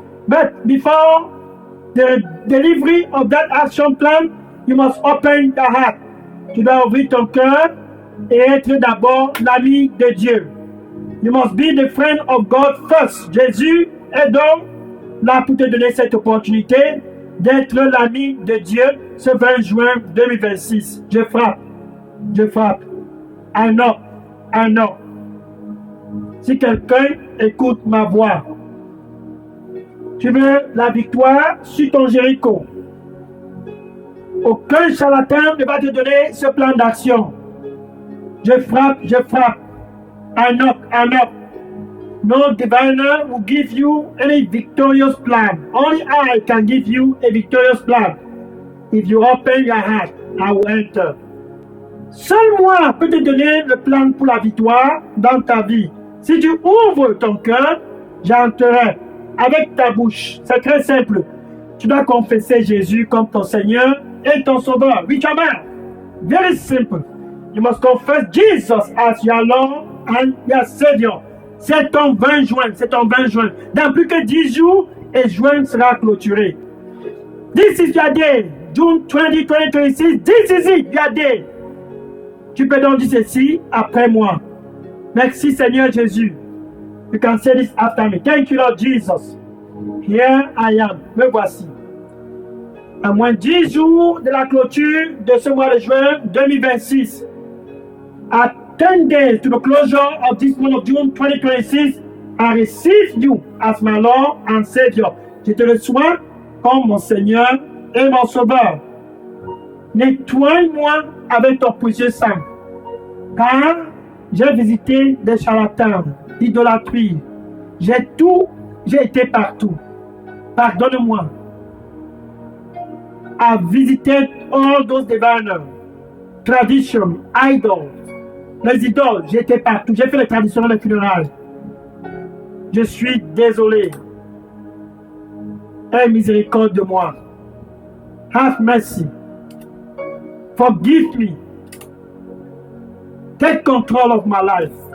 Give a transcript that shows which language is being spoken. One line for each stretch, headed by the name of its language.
English: But before the delivery of that action plan, you must open the heart.
French: Tu dois ouvrir ton cœur et être d'abord l'ami de Dieu.
English: You must be the friend of God first.
French: Jésus est donc là pour te donner cette opportunité d'être l'ami de Dieu ce 20 juin 2026. Je frappe.
English: I know.
French: Si quelqu'un écoute ma voix, tu veux la victoire sur ton Jéricho. Aucun charlatan ne va te donner ce plan d'action. Je frappe.
English: I knock. No diviner will give you any victorious plan. Only I can give you a victorious plan. If you open your heart, I will enter.
French: Seul moi peut te donner le plan pour la victoire dans ta vie. Si tu ouvres ton cœur, j'entrerai avec ta bouche. C'est très simple. Tu dois confesser Jésus comme ton Seigneur et ton Sauveur.
English: With your mouth. Very simple. You must confess Jesus as your Lord and your Savior.
French: C'est ton 20 juin. Dans plus que 10 jours, et juin sera clôturé.
English: This is your day. June 20, 2026. This is it, your day.
French: Tu peux donc dire ceci après moi. Merci Seigneur Jésus.
English: You can say this after me. Thank you Lord Jesus. Here I am.
French: Me voici. À moins 10 jours de la clôture de ce mois de juin 2026.
English: At 10 days to the closure of this month of June 2026, I receive you as my Lord and Savior.
French: Je te reçois comme mon Seigneur et mon Sauveur. Nettoie-moi avec ton précieux sang, car j'ai visité des charlatans, l'idolâtrie. J'ai été partout. Pardonne-moi.
English: I visited all those diviner, tradition, idols.
French: Les idoles, j'ai été partout. J'ai fait les traditions, les funérailles. Je suis désolé. Aie miséricorde de moi.
English: Have mercy. Forgive me. Take control of my life.